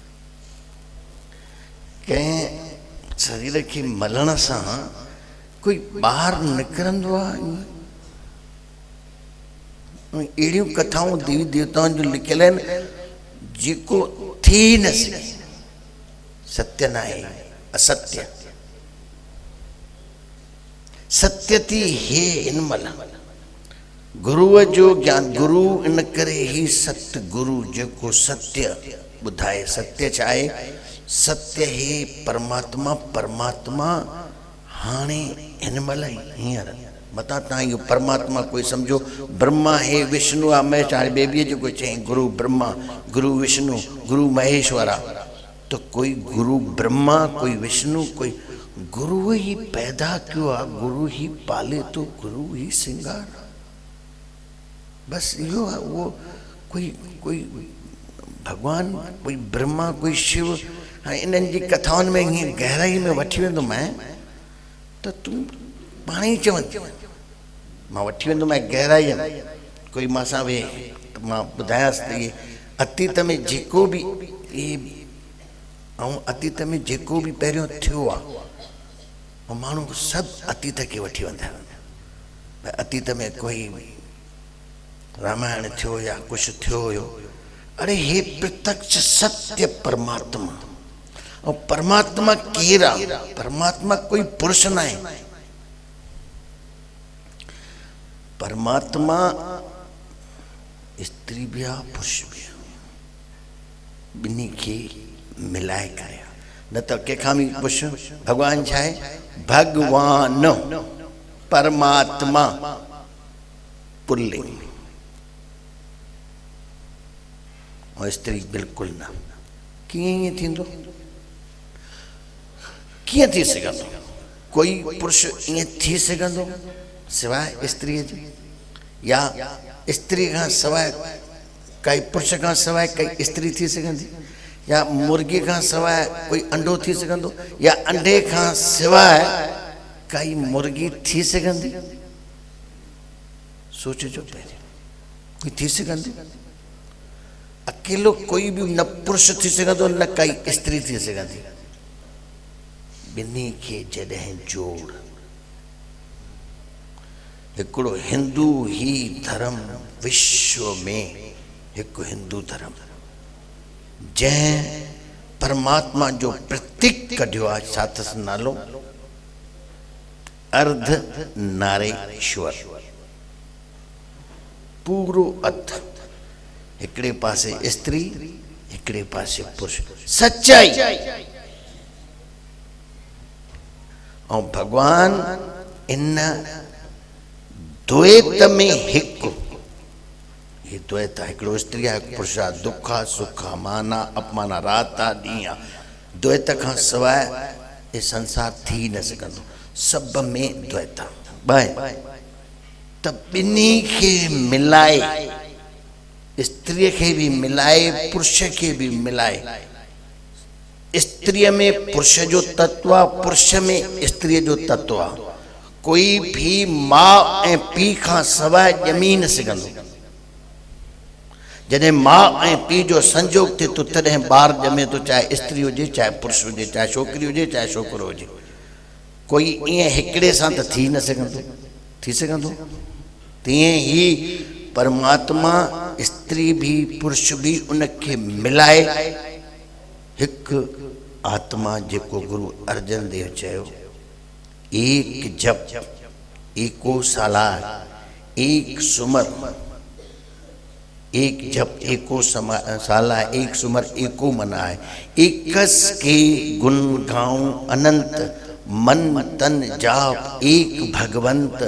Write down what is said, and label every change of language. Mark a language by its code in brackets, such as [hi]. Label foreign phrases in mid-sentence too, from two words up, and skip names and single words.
[sd] कंहिं शरीर खे मलण सां कोई ॿाहिरि निकिरंदो आहे, अहिड़ियूं कथाऊं देवी देवताउनि जो लिखियल आहिनि जेको थी न सघे, सत्य न आहे, असत्य। सत्य थी हे इन महिल गुरुअ जो ज्ञान, गुरु इन करे ही सत्य गुरु जेको सत्य ॿुधाए। सत्य छा आहे? सत्य हे परमात्मा। परमात्मा हाणे हिन महिल हींअर मता तव्हां इहो परमात्मा कोई सम्झो ब्रह्मा है, विष्णु आहे, महेश। हाणे बेबीअ जेको चयईं गुरु ब्रह्मा, गुरु विष्णु, गुरु महेश्वर आहे, त कोई गुरु ब्रह्मा, कोई विष्णु, कोई गुरु ही पैदा कयो आहे, गुरु ही पाले थो, गुरु ही सिंगार। बस इहो आहे। उहो कोई भगवान, कोई ब्रह्मा, कोई शिव। हाणे इन्हनि जी कथाउनि में हीअं गहराई में वठी वेंदो मैं त तूं पाण ई चवंदी, मां वठी वेंदो मैं गहराईअ में। कोई मां सां वेह त मां ॿुधायांसि त इहे अतीत में जेको बि इहे, ऐं अतीत में जेको बि पहिरियों थियो आहे, ऐं माण्हू सभु अतीत खे वठी वेंदा आहिनि। भई अतीत में कोई रामायण थियो या कुझु थियो हुयो, अरे हे प्रत्यक्ष सत्य परमात्मा। और परमात्मा केरु आहे? परमात्मा कोई पुरुष न आहे। परमात्मा स्त्री भी आहे, पुरुष भी आहे, ॿिन्ही खे मिलाए करे। न त कंहिंखां बि पुछ, भॻवान छा आहे? भगवान, परमात्मा पुल्लिंग, और स्त्री बिल्कुल न। कीअं ईअं थींदो? कीअं थी सघंदो? कोई पुरुष ईअं थी सघंदो सिवाय स्त्रीअ जे? या स्त्री खां सवाइ काई पुरुष खां सवाइ काई स्त्री थी सघंदी? या मुर्गी खां सवाइ कोई अंडो थी सघंदो? या अंडे खां सवाइ काई मुर्गी थी सघंदी? सोचजो पहिरियों, कोई थी सघंदी? अकेलो कोई भी न पुरुष थी सघंदो न काई स्त्री थी सघंदी। ॿिन्ही खे जॾहिं जोड़, हिकिड़ो हिंदू ही धर्म विश्व में, हिकु हिंदू धर्म जंहिं परमात्मा जो प्रतीक कढियो आहे, छा अथसि नालो? अर्धनारीश्वर। पूरो अर्ध, हिकिड़े पासे स्त्री, हिकिड़े पासे पुरुष। सच्चाई। ऐं भगवान इन द्वैत में हिकु, ये द्वैत आहे, हिकिड़ो स्त्री आहे, हिकु पुरुष आहे, दुख आहे, सुख आहे, मान आहे, अपमान आहे, रात आहे, ॾींहुं आहे। द्वैत खां सवाइ ये संसार थी न सघंदो। सभ में द्वैत आहे। त ॿिन्ही खे मिलाए, स्त्रीअ खे बि मिलाए, पुरुष खे बि मिलाए। स्त्रीअ में पुरुष जो तत्व आहे, पुरुष में स्त्रीअ जो तत्व आहे। कोई भी माँ ऐं पीउ खां सवाइ ॼमी न सघंदो। जॾहिं माँ ऐं पीउ जो संजोग थिए थो तॾहिं ॿारु ॼमे थो, चाहे स्त्री हुजे, चाहे पुरुष हुजे, चाहे छोकिरी हुजे, चाहे छोकिरो हुजे। कोई ईअं हिकिड़े सां त थी न सघंदो। थी सघंदो? तीअं ई परमात्मा स्त्री भी पुरुष भी उनखे मिलाए हिकु आत्मा, जेको गुरु अर्जन देव चयो, [pa] ਏਕ ਜਪ ਏਕੋ ਸਾਲਾਰ, ਏਕ ਸੁਮਰ, ਏਕ ਜਪ ਏਕੋ ਸਾਲਾ, ਏਕ ਸੁਮਰ ਏਕੋ ਮਨਾਏ। ਏਕਸ ਕੇ ਗੁਣ ਗਾਊਂ ਅਨੰਤ, ਮਨ ਤਨ ਜਾਪ ਏਕ ਭਗਵੰਤ।